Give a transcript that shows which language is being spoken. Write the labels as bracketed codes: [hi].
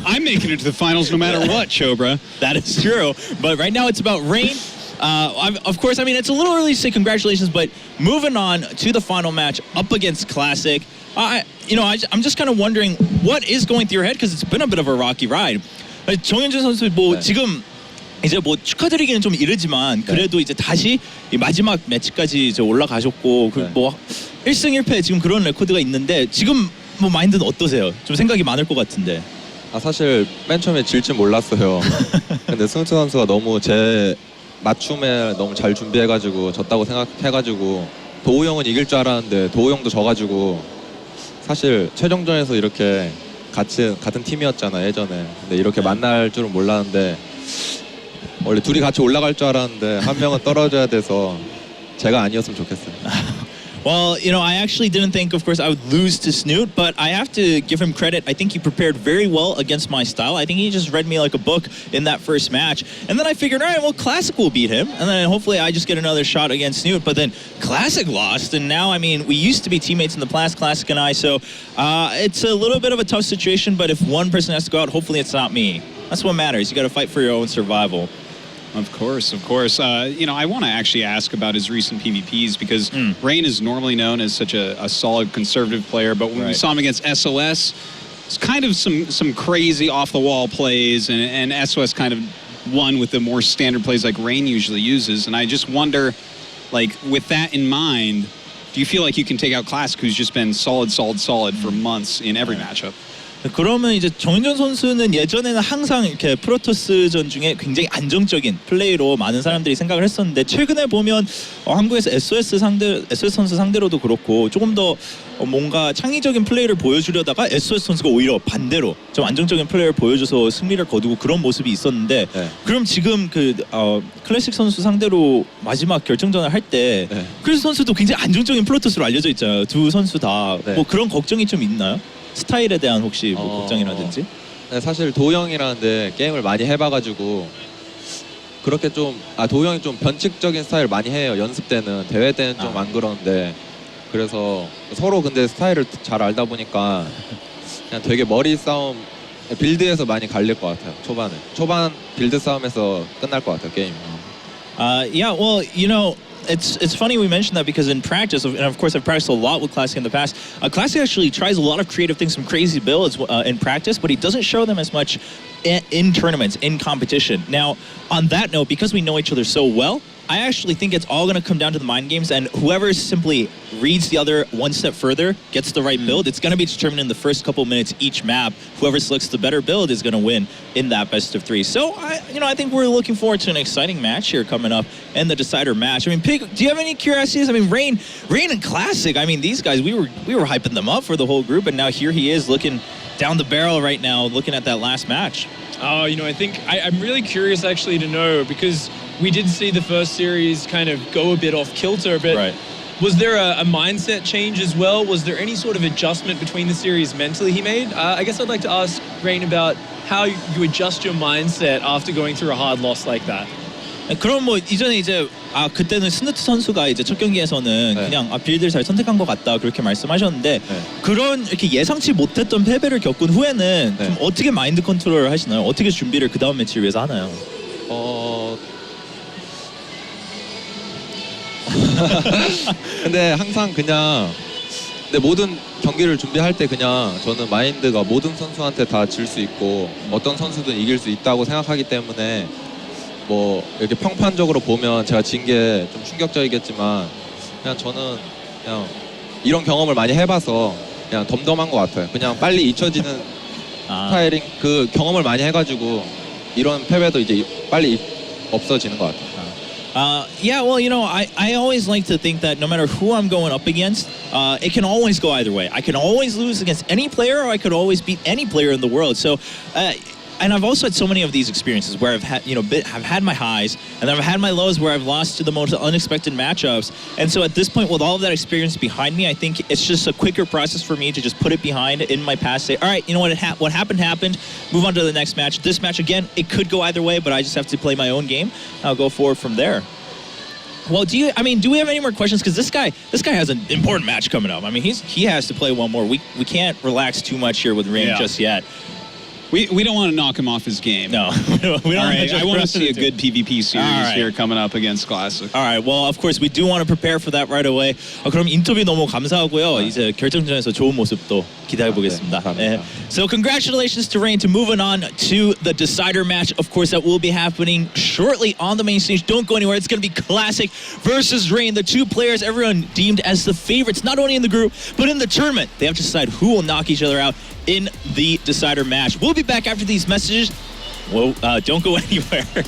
[en] I'm making it to the finals no matter what, Chobra. That is true. But right now, it's about Rain. Of course, I mean, it's a little early to say congratulations, but moving on to the final match up against Classic, I'm just kind of wondering what is going through your head, because it's been a bit of a rocky ride. [ko] 정현준 선수 지금 이제 축하드리기는 좀 이르지만 그래도 이제 다시 이 마지막 매치까지 이제 올라가셨고 뭐 1승 1패 지금 그런 레코드가 있는데 지금 뭐 마인드는 어떠세요? 좀 생각이 많을 것 같은데. 사실 맨 처음에 질 줄 몰랐어요. 근데 승수 선수가 너무 제 맞춤에 너무 잘 준비해가지고 졌다고 생각해가지고 도우 형은 이길 줄 알았는데 도우 형도 져가지고 사실 최종전에서 이렇게 같은 팀이었잖아 예전에. 근데 이렇게 만날 줄은 몰랐는데 원래 둘이 같이 올라갈 줄 알았는데 한 명은 떨어져야 돼서 제가 아니었으면 좋겠어요. [en] Well, I actually didn't think, of course, I would lose to Snoot, but I have to give him credit. I think he prepared very well against my style. I think he just read me like a book in that first match. And then I figured, all right, well, Classic will beat him. And then hopefully I just get another shot against Snoot. But then Classic lost. And now, I mean, we used to be teammates in the past, Classic and I. So it's a little bit of a tough situation. But if one person has to go out, hopefully it's not me. That's what matters. You got to fight for your own survival. Of course. I want to actually ask about his recent PvPs because Rain is normally known as such a solid conservative player, but when we saw him against SOS, it's kind of some crazy off-the-wall plays, and SOS kind of won with the more standard plays like Rain usually uses. And I just wonder, like, with that in mind, do you feel like you can take out Classic, who's just been solid for months in every matchup? [ko] 그러면 이제 정현준 선수는 예전에는 항상 이렇게 프로토스전 중에 굉장히 안정적인 플레이로 많은 사람들이 생각을 했었는데 최근에 보면 한국에서 SOS 선수 상대로도 그렇고 조금 더 뭔가 창의적인 플레이를 보여주려다가 SOS 선수가 오히려 반대로 좀 안정적인 플레이를 보여줘서 승리를 거두고 그런 모습이 있었는데 그럼 지금 클래식 선수 상대로 마지막 결정전을 할 때 클래식 선수도 굉장히 안정적인 프로토스로 알려져 있잖아요. 두 선수 다 뭐 그런 걱정이 좀 있나요? 스타일에 대한 혹시 뭐 걱정이라든지? 네, 사실 도우 형이라는데 게임을 많이 해봐가지고 그렇게 좀 도우 형이 좀 변칙적인 스타일 많이 해요. 연습 때는. 대회 때는 좀 안 그러는데 그래서 서로 근데 스타일을 잘 알다 보니까 그냥 되게 머리 싸움 빌드에서 많이 갈릴 것 같아요. 초반 빌드 싸움에서 끝날 것 같아요 게임. [en] Yeah, well, it's funny we mentioned that because in practice, and of course I've practiced a lot with Classic in the past, Classic actually tries a lot of creative things, some crazy builds in practice, but he doesn't show them as much in tournaments, in competition. Now, on that note, because we know each other so well, I actually think it's all going to come down to the mind games, and whoever simply reads the other one step further, gets the right build, it's going to be determined in the first couple minutes each map. Whoever selects the better build is going to win in that best of three. So, I think we're looking forward to an exciting match here coming up in the decider match. I mean, Pig, do you have any curiosities? I mean, Rain and Classic, I mean, these guys, we were hyping them up for the whole group, and now here he is looking down the barrel right now, looking at that last match. Oh, I think I'm really curious actually to know, because we did see the first series kind of go a bit off kilter, but was there a mindset change as well? Was there any sort of adjustment between the series mentally he made? I guess I'd like to ask Rain about how you adjust your mindset after going through a hard loss like that. [ko] 그럼 뭐 이전에 이제 그때는 스누트 선수가 이제 첫 경기에서는 그냥 빌드를 잘 선택한 것 같다 그렇게 말씀하셨는데 그런 이렇게 예상치 못했던 패배를 겪은 후에는 좀 어떻게 마인드 컨트롤을 하시나요? 어떻게 준비를 그 다음 매치를 위해서 하나요? 근데 항상 그냥 모든 경기를 준비할 때 그냥 저는 마인드가 모든 선수한테 다 질 수 있고 어떤 선수든 이길 수 있다고 생각하기 때문에 뭐 이렇게 평판적으로 보면 제가 진 게 좀 충격적이겠지만 그냥 저는 그냥 이런 경험을 많이 해봐서 그냥 덤덤한 것 같아요. 그냥 빨리 잊혀지는 스타일링 그 경험을 많이 해가지고 이런 패배도 이제 빨리 없어지는 것 같아요. [en] Yeah, well, I always like to think that no matter who I'm going up against, it can always go either way. I can always lose against any player, or I could always beat any player in the world. So and I've also had so many of these experiences where I've had, I've had my highs and then I've had my lows where I've lost to the most unexpected matchups. And so at this point, with all of that experience behind me, I think it's just a quicker process for me to just put it behind in my past. Say, all right, you know what? What happened. Move on to the next match. This match again, it could go either way, but I just have to play my own game. I'll go forward from there. Well, do we have any more questions? Because this guy has an important match coming up. I mean, he has to play one more. We can't relax too much here with Rain just yet. We don't want to knock him off his game. No, we don't. All right, I want to see a good PvP series here coming up against Classic. All right, well, of course, we do want to prepare for that right away. [ko] 그럼 인터뷰 너무 감사하고요. 이제 결정전에서 좋은 모습도 기대해 보겠습니다. 네. [en] So congratulations to Rain to moving on to the decider match. Of course, that will be happening shortly on the main stage. Don't go anywhere. It's going to be Classic versus Rain, the two players everyone deemed as the favorites, not only in the group, but in the tournament. They have to decide who will knock each other out in the decider match. We'll be back after these messages. Well, don't go anywhere.